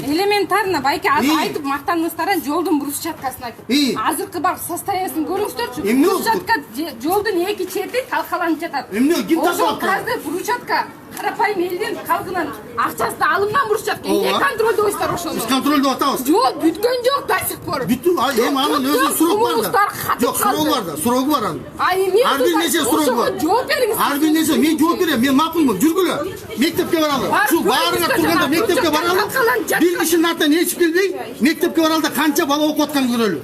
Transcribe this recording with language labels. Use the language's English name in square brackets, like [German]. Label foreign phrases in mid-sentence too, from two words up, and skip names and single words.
[Kyrgyz] Элементарно байке айтып мактаныңыздар жолдун брусчаткасын айтып. Азыркы бар состояниесин көрүңүздөрчү. Брусчатка жолдун эки чети талкаланып жатат. Эмне ким талкалап? Каждый брусчатка карапайым элдин калгынан акчасы алынган брусчатка. Эмне контролдойсуздар ошону? Биз контролдоп атабыз. Жок, бүткөн жок [Russian] до сих пор. [Kyrgyz] Бүттү, эми анын өзүнүн сурогу бар да. Жок, сурогу бар да. Сурогу бар анын. Ар бир нерсе сурогу бар. Жооп бериңиз. Ар бир нерсе мен жооп берем. Мен макулмун. Жүргүлө. Мектепке баралы. Шу баарыңа турганда мектепке баралы. Бир кишинин артынан ээрчип келбей, мектепке баралы да канча бала окуп атканын көрөлү.